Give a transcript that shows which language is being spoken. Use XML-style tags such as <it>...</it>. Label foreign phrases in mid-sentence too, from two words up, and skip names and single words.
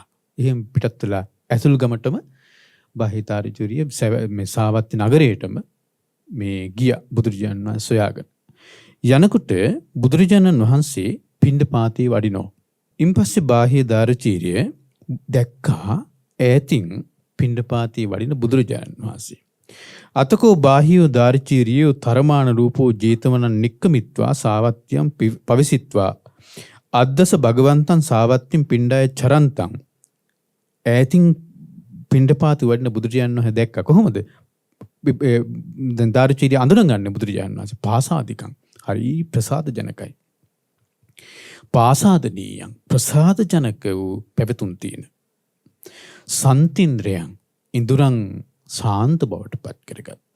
<si>එහෙම පිටත් වෙලා ඇතුළු ගමටම බාහ්‍ය දාරුචීරිය මේ සාවත්ති නගරයටම මේ ගියා බුදුරජාණන් වහන්සේ සොයාගෙන. යනකොට බුදුරජාණන් වහන්සේ පිණ්ඩපාතේ වඩිනවා. ඉන් පස්සේ බාහ්‍ය දාරුචීරිය දැක්කා ඈතින් පිණ්ඩපාතේ වඩින බුදුරජාණන් වහන්සේ.</si> <pi>අතකෝ බාහියෝ දාරිචීරියෝ තරමාන රූපෝ ජේතවනං නික්කමිත්වා සාවත්‍යම් පවිසිත්වා අද්දස භගවන්තං සාවත්‍යම් පිණ්ඩාය චරන්තං.</pi> <si>ඈතින් පිණ්ඩපාතේ වඩින බුදුරජාණන් වහන්සේ දැක්කා. කොහොමද? දැන් දාරිචීරිය අඳුනගන්නේ බුදුරජාණන් වහන්සේ පාසාදිකං. හරි ප්‍රසාද ජනකයි. පාසාදනීයං ප්‍රසාද ජනක වූ පැවතුම් තියෙන සන්තින්ද්‍රයන් ඉඳුරන් සාන්ත බවට පත් කරගත්තු.</si>